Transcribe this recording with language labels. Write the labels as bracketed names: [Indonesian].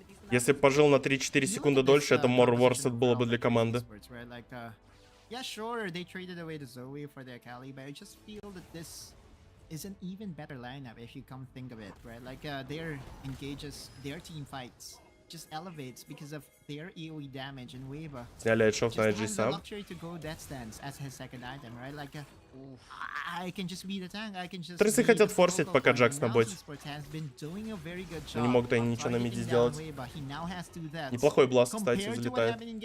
[Russian] Если бы пожил на 3-4 секунды дольше, это [English] more worth it [Russian] было бы для команды. [English] Yeah, sure, they traded away the Zoe for their Kali, but I just feel that this is an even better lineup if you come think of it, right? Like, their engages, their team fights just elevates because of their AoE damage and Weaver. [Russian] Сняли отшов на EDG сам. Трейсы хотят форсить, пока Джакс на боте. Не могут они ничего на миде сделать. Неплохой бласт, кстати, залетает.